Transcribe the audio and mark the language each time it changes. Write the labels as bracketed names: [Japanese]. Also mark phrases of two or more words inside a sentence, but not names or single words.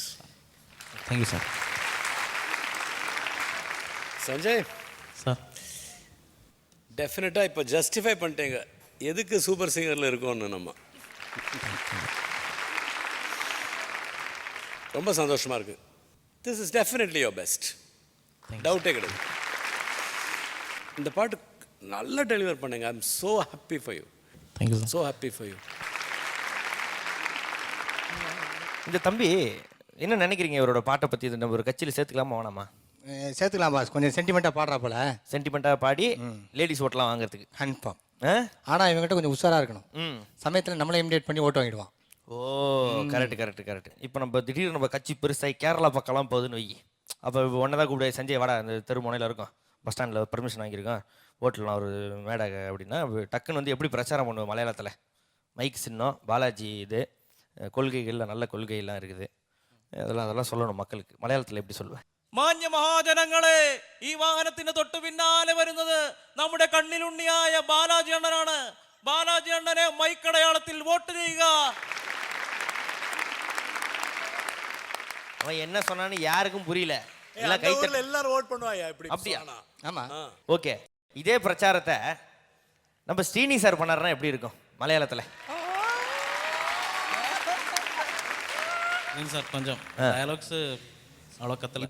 [Tamil] தேங்க்யூ சார். சஞ்சய் சார், [English] definitely [Tamil] பண்ணிட்டேங்க எதுக்கு சூப்பர் சிங்கரில் இருக்கோன்னு. நம்ம ரொம்ப சந்தோஷமாக இருக்குது. [English] This is definitely your best, [Tamil] டவுட்டே கிடையாது. இந்த பாட்டு நல்லா டெலிவர் பண்ணுங்க. [English] I am so happy for you. [Tamil] தேங்க்யூ சார். [English] So happy for you. [Tamil] இந்த தம்பி என்ன நினைக்கிறீங்க இவரோட பாட்டை பற்றி? இது நம்ம ஒரு கட்சியில் சேர்த்துக்கலாமா வேணாமா? சேர்த்துக்கலாம் பாஸ். கொஞ்சம் சென்டிமெண்ட்டாக பாடுறா போல. சென்டிமெண்ட்டாக பாடி லேடிஸ் ஓட்டெலாம் வாங்குறதுக்கு [English] கன்ஃபார்ம். [Tamil] ஆனால் இவங்ககிட்ட கொஞ்சம் உஷாராக இருக்கணும். சமயத்தில் நம்மளை இமிடேட் பண்ணி ஓட்டு வாங்கிடுவான். ஓ, கரெக்ட். இப்போ நம்ம திடீர்னு நம்ம கட்சி பெருசாகி கேரளா பக்கம்லாம் போகுதுன்னு வை. அப்போ ஒன்றை தான் கூப்பிடு, சஞ்சய் வாடா, அந்த தெரு முனையில் இருக்கும், பஸ் ஸ்டாண்டில் பர்மிஷன் வாங்கியிருக்கோம், ஓட்டலாம் ஒரு மேடை அப்படின்னா டக்குன்னு வந்து எப்படி பிரச்சாரம் பண்ணுவோம் மலையாளத்தில் மைக் சின்னம் பாலாஜி இது கொள்கைகளில் நல்ல கொள்கையெல்லாம் இருக்குது அதெல்லாம் சொல்லணும் மக்களுக்கு മലയാളത്തിൽ எப்படி சொல்லுவேன் [Malayalam] മാന്യ മഹാജനങ്ങളെ ഈ വാഹനത്തിന് തൊട്ട് പിന്നാലെ വരുന്നത് നമ്മുടെ കണ്ണിലുണ്ണിയായ ബാലാജി അണ്ണനാണ്. ബാലാജി അണ്ണനെ മൈക്കടയാളത്തിൽ വോട്ട് ചെയ്യുക. [Tamil] அவன் என்ன சொன்னான்னு யாருக்கும் புரியல எல்லாம் கை தட்டி எல்லாரும் ஓட் பண்ணுவாயா இப்படி அப்படியா? ஆமா ஓகே இதே பிரச்சாரத்தை நம்ம ஸ்ரீனி சார் பண்ணாருன்னா எப்படி இருக்கும் மலையாளத்தில் இல்லைங்க சார் கொஞ்சம் டயலாக்ஸ் அவ்வளோ கத்தலை.